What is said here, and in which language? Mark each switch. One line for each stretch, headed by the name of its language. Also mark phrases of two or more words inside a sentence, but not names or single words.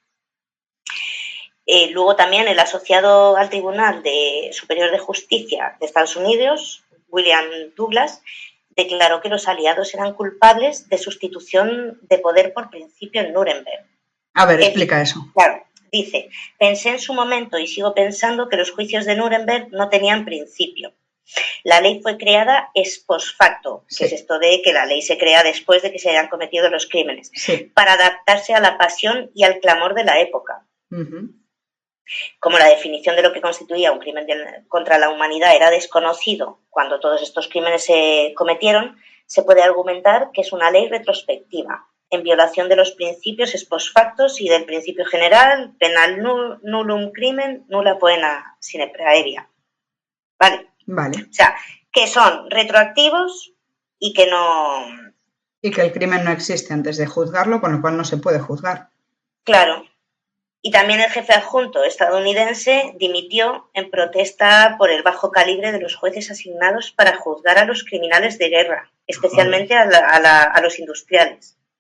Spanish: Luego también el asociado al Tribunal Superior de Justicia de Estados Unidos, William Douglas, declaró que los aliados eran culpables de sustitución de poder por principio en Nuremberg. A ver, explica eso. Claro, dice, pensé en su momento y sigo pensando que los juicios de Nuremberg no tenían principio. La ley fue creada
Latin: ex post facto,
Spanish: que es esto de que la ley se crea después de que se hayan cometido los crímenes, para adaptarse a la pasión y al clamor de la época. Como la definición de lo que constituía un crimen contra la humanidad era desconocido cuando todos estos crímenes se cometieron, se puede argumentar que es una ley retrospectiva, en violación de los principios
Latin: ex post facto
Spanish: y del principio general, penal
Latin: nullum crimen, nulla poena sine praevia.
Spanish: ¿Vale? O sea, que son retroactivos y que no... Y que el crimen no existe antes de juzgarlo, con lo cual no se puede juzgar. Claro. Y también el jefe adjunto estadounidense dimitió en protesta por el bajo calibre de los jueces asignados para juzgar a los criminales de guerra, especialmente a los industriales.